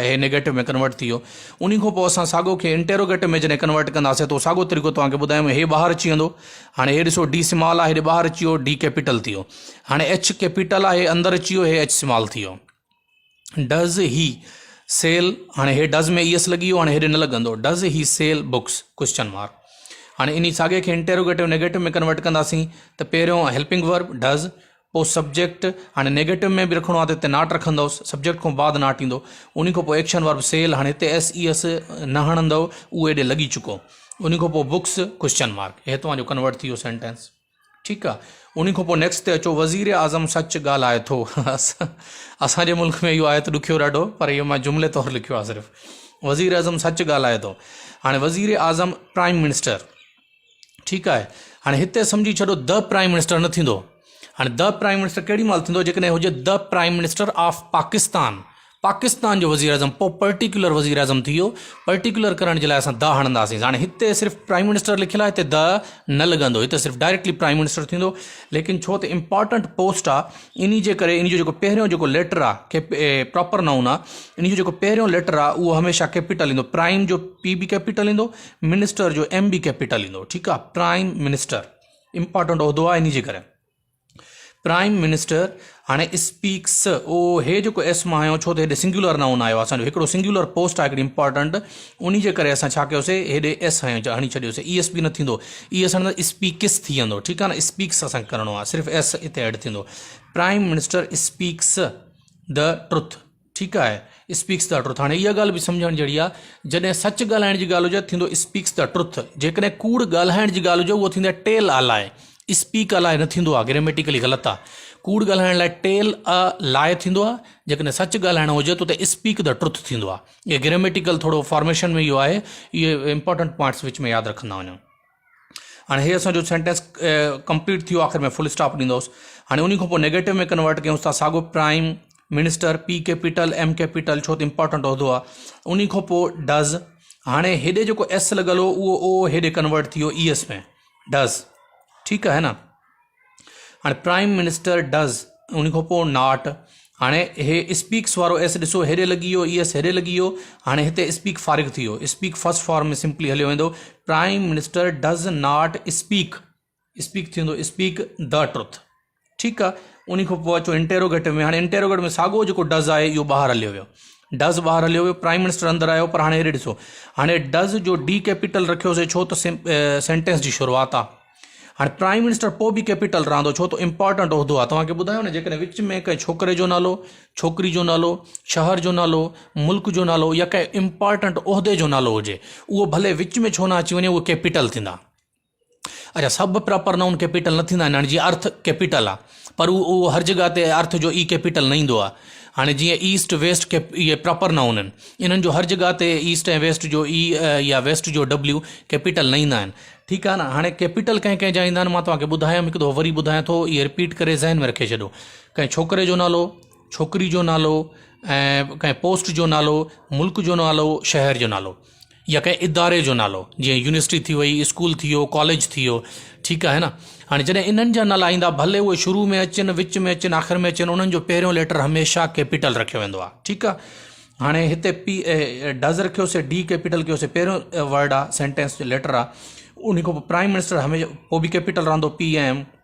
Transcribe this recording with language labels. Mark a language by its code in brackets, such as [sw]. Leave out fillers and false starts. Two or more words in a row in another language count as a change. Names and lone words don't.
[sd] हे नेगेटिव में कन्वर्ट थी वियो। उन खां पोइ असां साॻो खे इंटेरोगेटिव में जॾहिं कन्वर्ट कंदासीं त साॻो तरीक़ो तव्हांखे ॿुधायूं, हे ॿाहिरि अची वेंदो। हाणे हे ॾिसो [en] d small [sd] आहे, हेॾे ॿाहिरि अची वियो, [en] d capital [sd] थी वियो। हाणे [en] h capital [sd] आहे, अंदरि अची वियो, हे [en] h small [sd] थी वियो। [en] does he sell, [sd] हाणे हे डज़ में [en] e s [sd] लॻी वियो, हाणे हेॾे न लॻंदो, [en] does he sell books, question mark. [sd] हाणे इन साॻे खे [en] interrogative negative [sd] में कन्वर्ट कंदासीं त पहिरियों [en] helping verb does, [sd] पोइ सब्जेक्ट। हाणे नेगेटिव में बि रखिणो आहे त हिते नॉट रखंदुसि, सब्जेक्ट खां बाद नॉट ईंदो। उन खां पोइ [en] action verb sell, [sd] हाणे हिते [en] s e s [sd] न हणंदव, उहो हेॾे लॻी चुको। उन खां पोइ बुक्स, [en] question mark, [sd] हे तव्हांजो कन्वर्ट थी वियो सेंटेंस। ठीकु आहे। उन खां पोइ नेक्स्ट ते अचो, वज़ीर आज़म सच ॻाल्हाए थो। असांजे मुल्क में इहो आहे त ॾुखियो ॾाढो, पर इहो मां जुमिले तौरु लिखियो आहे सिर्फ़ु, वज़ीर आज़म सच ॻाल्हाए थो। हाणे वज़ीर आज़म [en] prime minister, [sd] ठीकु आहे। हाणे हिते सम्झी छॾो [en] the prime minister [sd] न थींदो। हाणे [en] the prime minister [sd] केॾी महिल थींदो, जेकॾहिं हुजे [en] the prime minister of Pakistan [sd] जो वज़ीर आज़म, पोइ पर्टिकुलर वज़ीर आज़म थी वियो। पर्टिकुलर करण जे लाइ असां द हणंदासीं। हाणे हिते सिर्फ़ु [en] prime minister [sd] लिखियलु आहे, हिते द न लॻंदो, हिते सिर्फ़ु [en] directly prime minister [sd] थींदो। लेकिन छो त [en] important post [sd] आहे, इन जे करे इन जो जेको पहिरियों जेको लेटर आहे, [en] proper noun [sd] आहे, इन जो जेको पहिरियों लेटर आहे उहो हमेशह कैपिटल ईंदो। प्राइम जो पी बी कैपिटल ईंदो, मिनिस्टर जो एम बी कैपिटल ईंदो। ठीकु आहे। [en] prime minister important [sd] उहिदो आहे, इन जे करे [en] prime minister. [sd] हाणे स्पीक्स ओ हे जेको एस मां आयो छो त हेॾे [en] singular noun [sd] आयो असांजो हिकिड़ो [en] singular post [sd] आहे हिकिड़ी इंपॉर्टेंट उन जे करे असां छा कयोसीं हेॾे एस हणी छॾियोसीं [en] e s [sd] बि न थींदो [en] e s [sd] हणंदा स्पीकिस थी वेंदो ठीकु आहे न स्पीक्स असांखे करिणो आहे सिर्फ़ु एस हिते ऐड थींदो [en] prime minister speaks the truth [sd] ठीकु आहे [en] speaks the truth [sd] हाणे इहा ॻाल्हि बि सम्झण जहिड़ी आहे जॾहिं सच ॻाल्हाइण जी ॻाल्हि हुजे थींदो [en] speaks the truth [sd] जेकॾहिं कूड़ ॻाल्हाइण जी ॻाल्हि हुजे उहो थींदी आहे टेल अलाए स्पीक अलाए न थींदो आहे ग्रामेटिकली ग़लति आहे कूड़ ॻाल्हाइण लाइ [en] tell a lie [sd] थींदो आहे जेकॾहिं सच ॻाल्हाइणो हुजे त उते [en] speak the truth [sd] थींदो आहे इहे ग्रामेटिकल थोरो फॉर्मेशन में इहो आहे इहे [en] important points [sd] विच में यादि रखंदा वञो हाणे हे असांजो [en] sentence complete [sd] थियो आख़िर में [en] full stop [sd] ॾींदोसि हाणे उन खां पोइ नेगेटिव में कन्वर्ट कयूं था साॻियो [en] prime minister p capital m capital [sd] छो त इंपॉर्टेंट उहिदो आहे उन खां पोइ डज़ हाणे हेॾे जेको एस लॻल हो उहो ओ हेॾे कन्वर्ट थी वियो [en] e s [sd] में डज़ ठीकु आहे न हाणे [en] prime minister does [sd] उन खां पोइ नॉट हाणे हे स्पीक्स वारो एस ॾिसो हेॾे लॻी वियो [en] e s [sd] हेॾे लॻी वियो हाणे हिते स्पीक फारिग थी वियो [en] speak first form [sd] में सिंपली हलियो वेंदो [en] prime minister does not speak speak [sd] थींदो [en] speak the truth [sd] ठीकु आहे उन खां पोइ अचो इंटेरोगेटिव में हाणे इंटेरोगेटिव में साॻियो जेको डज़ आहे इहो ॿाहिरि हलियो वियो डज़ ॿाहिरि हलियो वियो [en] prime minister [sd] अंदरि आयो पर हाणे हेॾे ॾिसो हाणे डज़ जो [en] d capital [sd] रखियोसीं छो त सेंटेंस जी शुरूआत आहे हाणे [en] prime minister [sd] पोइ बि कैपिटल रहंदो छो त इंपॉर्टेंट उहिदो आहे तव्हांखे ॿुधायो न जेकॾहिं विच में कंहिं छोकिरे जो नालो छोकिरी जो नालो शहर जो नालो मुल्क जो नालो या कंहिं इंपॉर्टेंट उहिदे जो नालो हुजे उहो भले विच में छो न अची वञे उहो कैपिटल थींदा अच्छा सभु [en] proper noun capital [sd] न थींदा आहिनि हाणे जीअं [en] earth capital [sd] आहे पर उहो हर जॻह ते अर्थ जो ई कैपिटल न ईंदो आहे हाणे जीअं [en] east west [sd] इहे [en] proper noun [sd] आहिनि इन्हनि जो हर जॻह ते ईस्ट ऐं वेस्ट जो ई या वेस्ट जो [en] w capital [sd] न ईंदा आहिनि ठीकु आहे न हाणे कैपिटल कंहिं कंहिं जा ईंदा आहिनि मां तव्हांखे ॿुधायमि हिकु दफ़ो वरी ॿुधायां थो इहे रिपीट करे ज़हन में रखे छॾियो कंहिं छोकिरे जो नालो छोकिरी जो नालो ऐं कंहिं पोस्ट जो नालो मुल्क जो नालो शहर जो नालो या कंहिं इदारे जो नालो जीअं यूनिवर्सिटी थी वई स्कूल थी वियो कॉलेज थी वियो ठीकु आहे न हाणे जॾहिं इन्हनि जा नाला ईंदा भले उहे शुरू में अचनि विच में अचनि आख़िर में अचनि उन्हनि जो पहिरियों लेटर हमेशह कैपिटल रखियो वेंदो आहे ठीकु आहे हाणे हिते [en] p does [sd] रखियोसीं [en] d capital [sd] कयोसीं पहिरियों वर्ड आहे सेंटेंस जो लेटर आहे उन खां पोइ [en] prime minister [sd] हमेशह पोइ बि कैपिटल रहंदो [en] p m